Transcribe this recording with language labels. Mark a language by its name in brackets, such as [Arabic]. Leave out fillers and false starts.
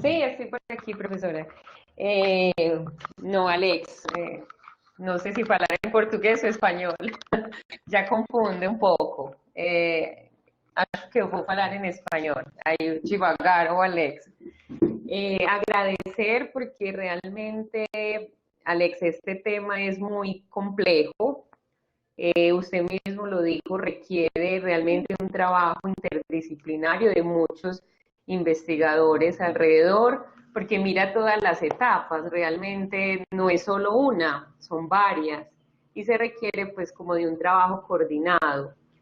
[Spanish] Sí, estoy por aquí, profesora. No, Alex, no sé si hablar en portugués o español, ya confunde un pouco. [Portuguese] Acho que eu vou falar em espanhol, aí devagar, Alex. Agradecer porque realmente [Spanish] Alex, este tema es muy complejo. Usted mismo lo dijo, requiere realmente un trabajo interdisciplinario de muchos investigadores alrededor, porque mira todas las etapas, realmente no es solo una, son varias, y se requiere pues como de un trabajo coordinado.